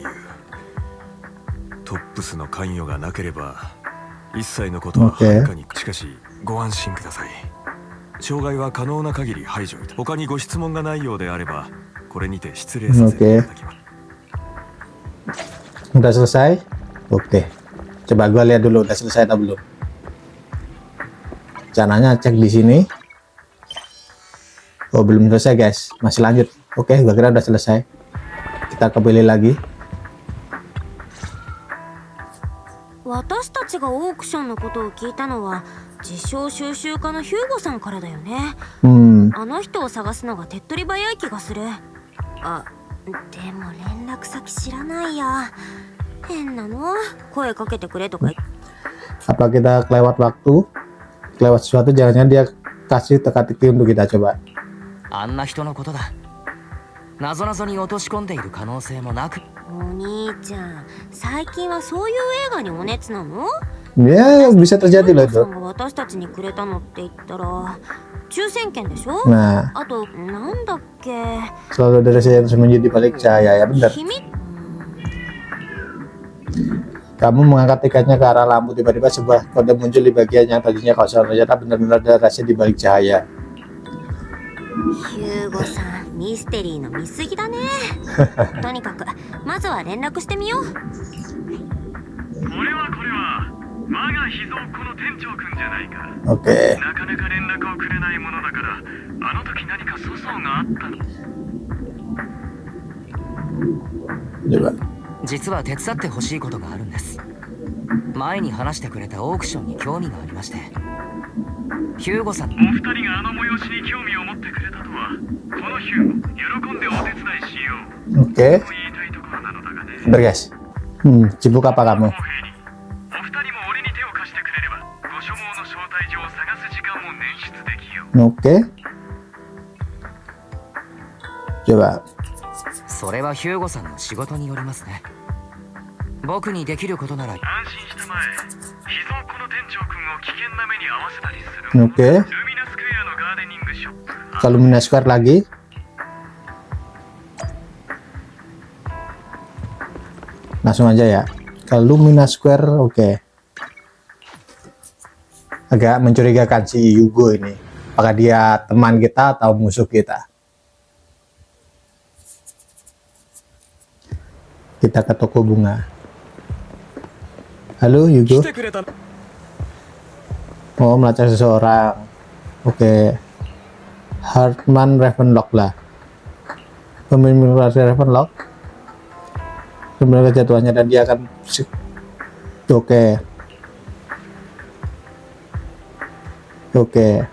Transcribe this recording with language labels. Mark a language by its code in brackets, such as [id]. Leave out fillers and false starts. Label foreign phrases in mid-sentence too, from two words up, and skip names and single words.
[ja] トップスの関与がなければ一切のことははるかに。しかしご安心ください。障害は可能な限り排除いた。他にご質問がないようであればこれにて失礼させていただきます。 [id] Udah selesai? Oke. Coba gua lihat dulu udah selesai atau belum. Caranya cek di sini. Oh, belum selesai, guys. Masih lanjut. Oke, gua kira udah selesai. Kita kembali lagi. [ja] 私たちがオークションのことを聞いたのは自称収集家のヒューゴさんからだよね。あの人を探すのが手っ取り早い気がする。あ、でも連絡先知らないや。変なの。声かけてくれとか。 [id] Apa kita kelewat waktu? Kelewat sesuatu, jangan-jangan dia kasih teka-teki untuk kita coba. [ja] あんな人のことだ。謎々に落とし込んでいる可能性もなく。お兄ちゃん、最近はそういう映画にお熱なの？ [id] Ya, bisa terjadi loh [ja] さ [id] itu. [ja] んが私たちにくれたのって言ったら抽選券でしょ？ [id] Nah, [ja] あとなんだっけ？ [id] selalu ada rahasia yang sembunyi di balik cahaya, ya benar. [ja] 秘密？ [id] Kamu mengangkat tiketnya ke arah lampu, tiba-tiba sebuah kode muncul di bagian yang tadinya kosong. Ternyata benar-benar ada rahasia di balik cahaya. [ja] ヒューゴさん、ミステリーの見過ぎだね。とにかくまずは連絡してみよう。これは我が秘蔵っ子の店長くんじゃないか。 [id] Oke. [ja] なかなか連絡をくれないものだから、あの時何か粗相があったの。 [id] Coba. [ja] 実は手伝ってほしいことがあるんです。前に話してくれたオークションに興味がありまして。ヒューゴさん、お二人があの催しに興味を持ってくれたとは、このヒューゴ、喜んでお手伝いしよう [id] Oke. [ja] と言いたいところなのだがね。 [id] Bentar guys. Sibuk apa kamu? [ja] 公平に、お二人も俺に手を貸してくれれば、ご所望の招待状を探す時間も捻出できよう。 [id] Oke. Coba. [ja] それはヒューゴさんの仕事によりますね。僕にできることなら。安心したまえ。秘蔵っ子の店長くんを危険な目に遭わせたりするもの。 Oke. ルミナスクエアのガーデニングショップ。 [id] Kalau Lumina Square lagi. Langsung aja ya. Kalau Lumina Square, oke. Agak mencurigakan si Yugo ini. Apakah dia teman kita atau musuh kita? Kita ke toko bunga. Halo Yugo. [ja] 来てくれた。 [id] Oh, melacak seseorang. Oke. Hartman Ravenlock lah. Pemimpin keluarga Ravenlock. Kemudian kejatuhannya dan dia akan oke. Oke.